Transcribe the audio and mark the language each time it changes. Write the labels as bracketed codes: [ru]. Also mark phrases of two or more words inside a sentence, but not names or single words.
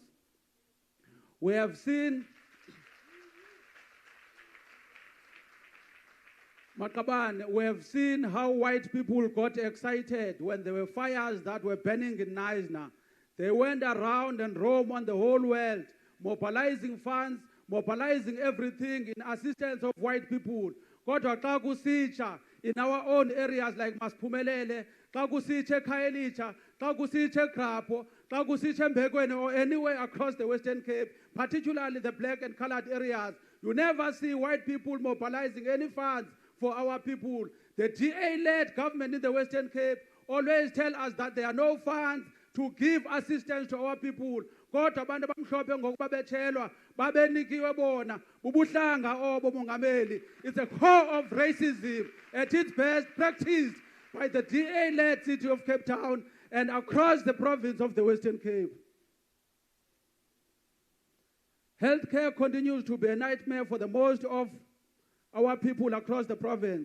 [en] We have seen how white people got excited when there were fires that were burning in Knysna. They went around and roamed on the whole world, mobilizing funds, mobilizing everything in assistance of white people. [xh] Kodwa xa kusitsha [en] in our own areas like [xh] Masphumelele, xa kusitsha eKhayelitsha, xa kusitsha eGrapho, xa kusitsha eMbekweni, [en] or anywhere across the Western Cape, particularly the black and colored areas, you never see white people mobilizing any funds for our people. The DA-led government in the Western Cape always tell us that there are no funds to give assistance to our people. [xh] Kodwa abantu abamhlophe ngokuba betshelwa babenikiwe bona bubuhlanga obo mongameli. [en] It's a core of racism at its best practiced by the DA-led city of Cape Town and across the province of the Western Cape. Healthcare continues to be a nightmare for the most of our people across the province.